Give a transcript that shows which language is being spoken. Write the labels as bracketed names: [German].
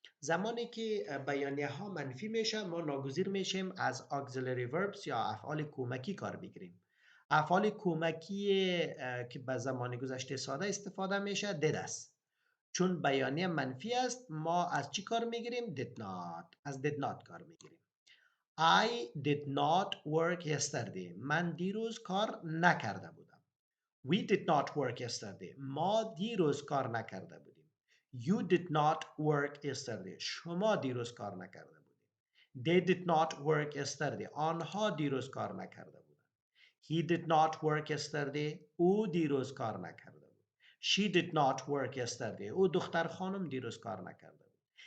[Persian] زمانی که بیانیه ها منفی میشه ما ناگزیر میشیم از auxiliary verbs یا افعال کمکی کار بگیریم. افعال کمکی که به زمان گذشته ساده استفاده میشه did است. چون بیانیه منفی است ما از چی کار میگیریم؟ did not. از did not کار میگیریم. [English] I did not work yesterday. [Persian] من دیروز کار نکرده بودم. [English] We did not work yesterday. [Persian] ما دیروز کار نکرده بودیم. [English] You did not work yesterday. [Persian] شما دیروز کار نکرده بودید. [English] They did not work yesterday. [Persian] آنها دیروز کار نکرده بودند. [English] He did not work yesterday. [Persian] او دیروز کار نکرده بود. [English] She did not work yesterday. [Persian] او دختر خانم دیروز کار نکرده بود.